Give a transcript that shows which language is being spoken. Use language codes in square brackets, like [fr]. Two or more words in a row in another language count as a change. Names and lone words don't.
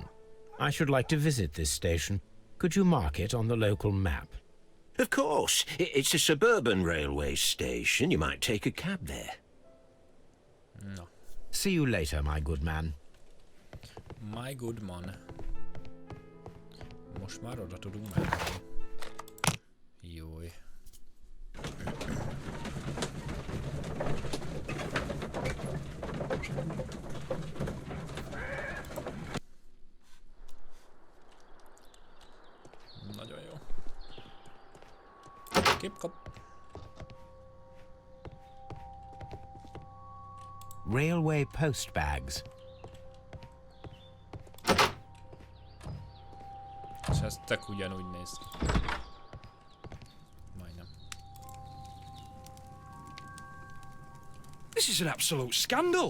[en] I should like to visit this station. Could you mark it on the local map? Of course. It's a suburban railway station. You might take a cab there. No. See you later, my good man. My good man. [hu] Most már oda tudunk menni. Jói. Nagyon jó. Kip. [en] Railway post bags. [hu] És ez tök ugyanúgy néz ki. Majdnem. [en] This is an absolute scandal.